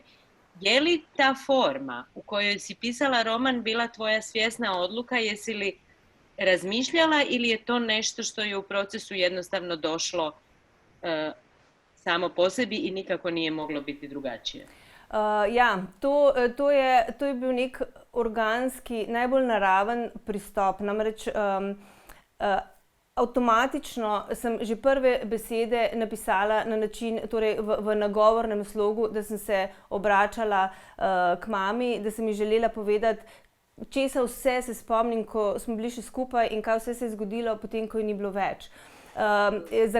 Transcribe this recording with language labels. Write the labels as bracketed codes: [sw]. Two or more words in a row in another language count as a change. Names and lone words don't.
[hr] Je li ta forma u kojoj si pisala roman bila tvoja svjesna odluka? Jesi li razmišljala ili je to nešto što je u procesu jednostavno došlo samo po sebi i nikako nije moglo biti drugačije? [sl] Ja, to je bil nek organski, najbolj naraven pristop. Namreč avtomatično sem že prve besede napisala na način, torej v nagovornem slogu, da sem se obračala k mami, da sem ji želela povedati, česa vse se spomnim, ko smo bili še skupaj in kaj vse se je zgodilo potem, ko je ni bilo več.